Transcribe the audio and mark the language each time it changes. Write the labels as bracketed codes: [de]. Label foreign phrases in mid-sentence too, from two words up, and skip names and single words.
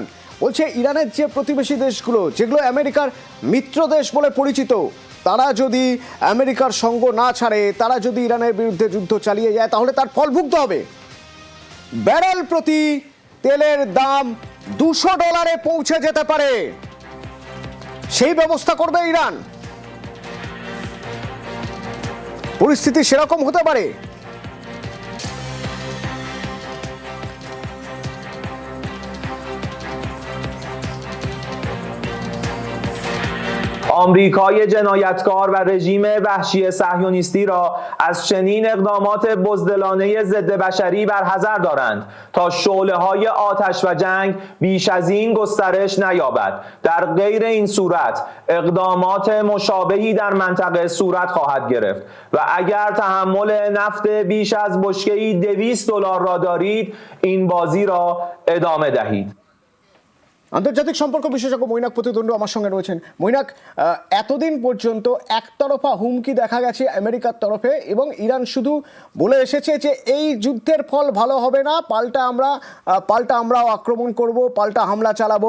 [bn] বলছে ইরানের যে প্রতিবেশী দেশগুলো, যেগুলো আমেরিকার মিত্র দেশ বলে পরিচিত, তারা যদি আমেরিকার সঙ্গ না ছাড়ে, তারা যদি ইরানের বিরুদ্ধে যুদ্ধ চালিয়ে যায়, তাহলে তার ফল ভুগতে হবে। ব্যারেল প্রতি তেলের দাম $200 পৌঁছে যেতে পারে, সেই ব্যবস্থা করবে ইরান। পরিস্থিতি সেরকম হতে পারে। [fa] آمریکای جنایتکار و رژیم وحشی صهیونیستی را از چنین اقدامات بزدلانه ضد بشری برحذر دارند تا شعله‌های آتش و جنگ بیش از این گسترش نیابد. در غیر این صورت اقدامات مشابهی در منطقه صورت خواهد گرفت و اگر تحمل نفت بیش از بشکه‌ای $200 را دارید این بازی را ادامه دهید. [bn] আন্তর্জাতিক সম্পর্ক বিশেষজ্ঞ মৈনাক প্রতিদ্বন্দ্বী আমার সঙ্গে রয়েছেন। মৈনাক, এতদিন পর্যন্ত একতরফা হুমকি দেখা গেছে আমেরিকার তরফে, এবং ইরান শুধু বলে এসেছে যে এই যুদ্ধের ফল ভালো হবে না, পাল্টা আমরাও আক্রমণ করব, পাল্টা হামলা চালাবো।